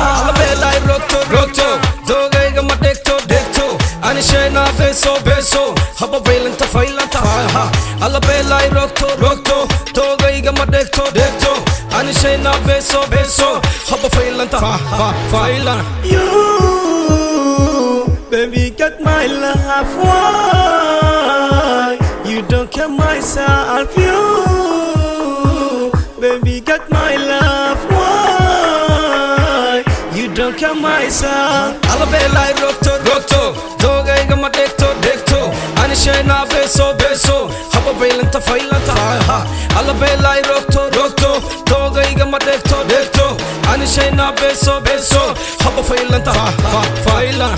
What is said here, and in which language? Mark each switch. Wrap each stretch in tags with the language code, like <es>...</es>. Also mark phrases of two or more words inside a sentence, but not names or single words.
<so>Alla bella, rocto, rocto, dogayga ma dhegto, dhegto, ani shayna beso, beso, haba faylanta, faylanta, ha. Alla bella, rocto, rocto, dogayga ma dhegto, dhegto, ani shayna beso, beso, haba faylanta, fa, fa, faylan.</so> <en>You, baby, get my love, why? You don't care myself, you, baby, get my love, why? You don't care myself.</en> <so>Alla bella, rocto, rocto, dogayga ma dhegto, dhegto, ani shayna beso, beso, haba faylanta, faylanta, ha. Alla bella, rocto, rocto, dogayga ma dhegto, dhegto, ani shayna beso, beso, haba faylanta, fa, fa, faylan.</so>